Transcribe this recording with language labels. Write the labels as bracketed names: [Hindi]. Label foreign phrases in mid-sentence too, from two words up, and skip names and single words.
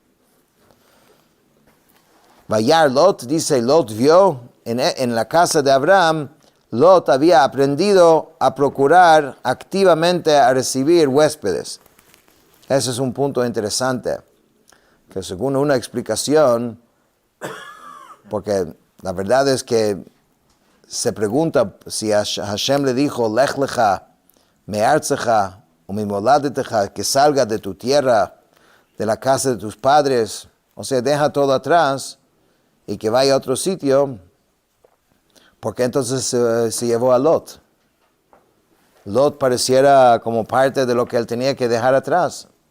[Spanish] Vayar Lot, dice Lot vio en la casa de Abraham, Lot había aprendido a procurar activamente a recibir huéspedes. Ese es un punto interesante, que según una explicación, porque la verdad es que se pregunta si Hashem le dijo, [Hebrew] לך לך, מארצך, וממולדתך, [Spanish] que salga de tu tierra, de la casa de tus padres, o sea, deja todo atrás y que vaya a otro sitio, porque entonces se llevó a Lot. Lot pareciera como parte de lo que él tenía que dejar atrás.